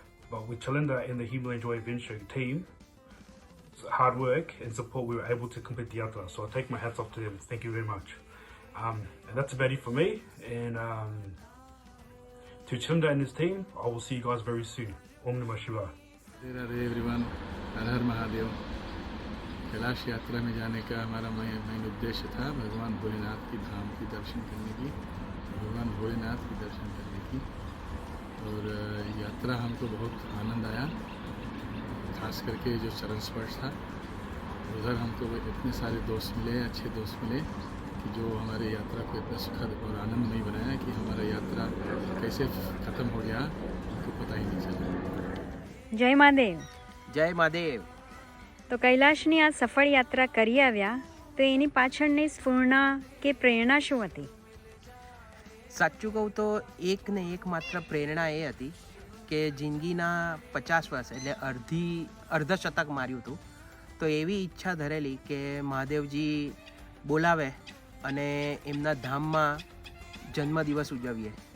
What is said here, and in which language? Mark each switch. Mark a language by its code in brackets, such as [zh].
[en] But with Chalinda and the Himalayan Joy Adventure team, hard work and support, we were able to complete the yatra. So I take my hats off to them. Thank you very much. And that's about it for me. And to Chalinda and his team, I will see you guys very soon. [sa] Om Namah Shivaya. [hi] Radhe everyone, हर हर महादेव। कैलाश यात्रा में जाने का हमारा main उद्देश्य था भगवान भोलेनाथ की धाम की दर्शन करने की, भगवान भोलेनाथ की दर्शन करने की। और यात्रा हमको बहुत आनंद आया, खास करके जो चरण स्पर्श था उधर हमको इतने सारे दोस्त मिले, अच्छे दोस्त मिले कि जो हमारी यात्रा को इतना सुखद और आनंदमय बनाया कि हमारा यात्रा कैसे ख़त्म हो गया हमको पता ही नहीं चला। [gu] જય મહાદેવ. જય મહાદેવ. તો કૈલાશની આ સફળ યાત્રા કરી આવ્યા તો એની પાછળની સ્ફૂર્ણા કે પ્રેરણા શું હતી? સાચું કહું તો એક ને એક માત્ર પ્રેરણા એ હતી કે જિંદગીના 50 વર્ષ એટલે અર્ધશતક માર્યું હતું, તો એવી ઈચ્છા ધરેલી કે મહાદેવજી બોલાવે અને એમના ધામમાં જન્મદિવસ ઉજવીએ.